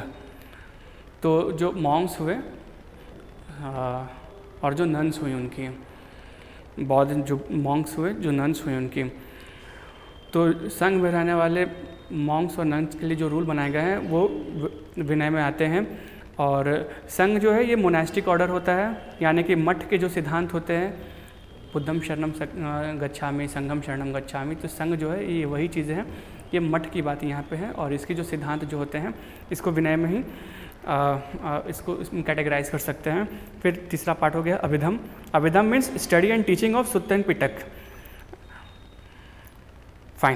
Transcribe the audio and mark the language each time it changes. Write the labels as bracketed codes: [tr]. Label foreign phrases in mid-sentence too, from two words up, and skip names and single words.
[hi] तो जो मॉन्क्स हुए और जो नन्स हुई उनकी, बौद्ध जो मॉन्क्स हुए, जो नन्स हुए उनकी, तो संघ में रहने वाले मॉन्क्स और नन्स के लिए जो रूल बनाए गए हैं वो विनय में आते हैं। और संघ जो है ये [en] monastic order [hi] होता है, यानी कि मठ के जो सिद्धांत होते हैं, [pi] बुद्धम शरणम गच्छामि, संघम शरणम गच्छामि, [hi] तो संघ जो है ये वही चीज़ें हैं, ये मठ की बात यहाँ पे है। और इसके जो सिद्धांत जो होते हैं इसको विनय में ही इसको कैटेगराइज कर सकते हैं। फिर तीसरा पार्ट हो गया [en] अभिधम। Abhidham means study and teaching of Sutta and Pitak. [hi] फाइन।